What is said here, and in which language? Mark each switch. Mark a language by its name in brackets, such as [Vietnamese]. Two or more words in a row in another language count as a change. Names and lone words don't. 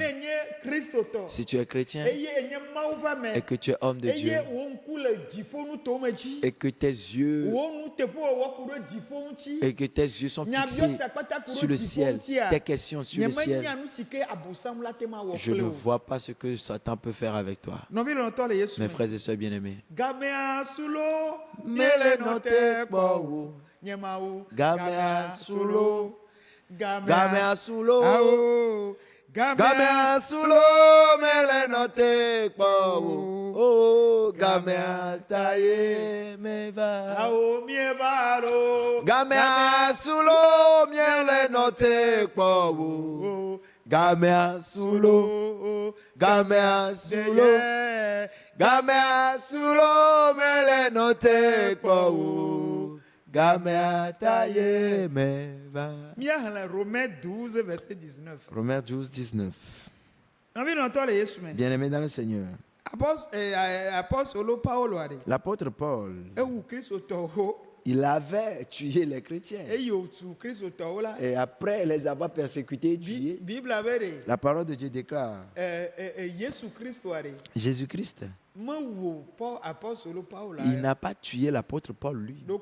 [French] Si tu es chrétien et que tu es homme de Dieu et que tes yeux sont fixés sur le ciel, tes questions sur le ciel, je ne vois pas ce que Satan peut faire avec toi. Mes frères et sœurs bien-aimés, [Ewe] Gamea sulo, Gamea sulo, Gamea sulo, mele note kpo. Oh, Gamea taye meva. Gamea sulo, mele note kpo. Gamea sulo, Gamea sulo, Gamea sulo, mele note kpo. Gamea taye meva. [French] Romains 12, verset 19. Romains 12, 19. Bien-aimé dans le Seigneur. L'apôtre Paul, il avait tué les chrétiens. Et après les avoir persécutés, tués, la parole de Dieu déclare, Jésus-Christ, il n'a pas tué l'apôtre Paul, lui.